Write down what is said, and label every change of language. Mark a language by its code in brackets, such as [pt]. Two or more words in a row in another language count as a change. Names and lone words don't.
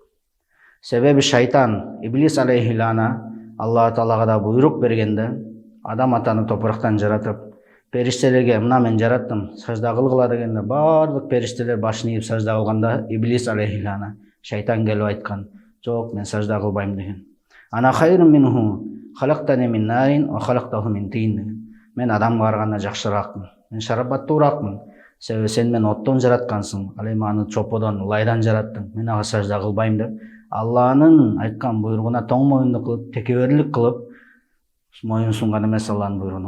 [ky] Себеби шайтан, Иблис алейхилана, Алла Таалага да буйрук бергенде, адам атаны топурактан жаратып, периштелерге мына мен жараттым, сажда кылгыла дегенде баардык периштелер башын ийип сажда кылганда, Иблис алейхилана, шайтан келип айткан: "Жок, мен сажда кылбайм" деген. [ar] "أنا خير منه خلقتني من نار وخلقته من طين" деген. [ky] Мен адамга караганда жакшыраакмын, мен шарапаттуураакмын. Себеби сен мени оттон жараткансың, ал эми аны чоподон, лайдан жараттың. Мен ага сажда кылбайм деп, Алланын айткан буйругуна тоң моюндук кылып, текеберлик кылып моюн сунган эмес Алланын буйругуна.